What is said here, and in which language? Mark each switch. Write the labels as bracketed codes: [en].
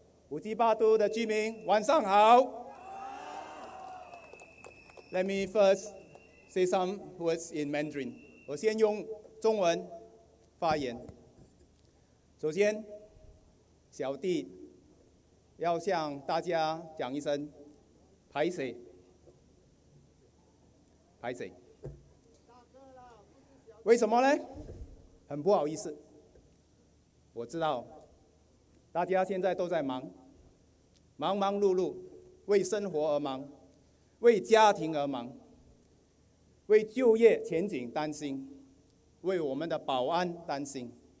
[zh] Bukit Batok 的居民，晚上好。 [en] Let me first say some words in Mandarin. [zh] 我先用中文发言。首先，小弟要向大家讲一声拍谁，拍谁。为什么呢？很不好意思，我知道大家现在都在忙碌碌，为生活而忙，为家庭而忙，为就业前景担心，为我们的保安担心。